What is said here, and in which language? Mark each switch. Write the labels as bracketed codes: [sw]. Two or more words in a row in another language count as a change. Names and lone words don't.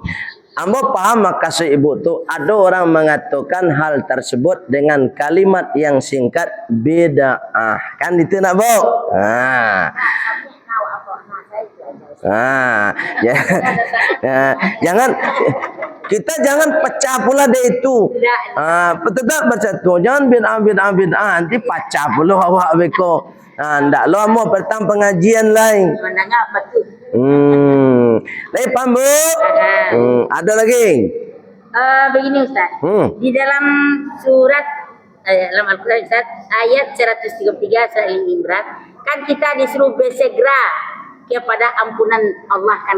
[id] Ambo paham maksud ibu tu, ada orang mengatakan hal tersebut dengan kalimat yang singkat bid'ah. Kan itu nak bu? Jangan kita jangan pecah pula dari itu. Tetap bersatu. Jangan bid'ah. [min] Nanti pecah pula awak beko. Ndak lo mau pertama pengajian lain. [id] Mendengar apa tu? Lain paham bu? Ada lagi? Begini Ustaz. Di dalam surat dalam Al-Quran Ustaz, ayat 133 surah Al-Imran, kan kita disuruh bersegera kepada ampunan Allah kan.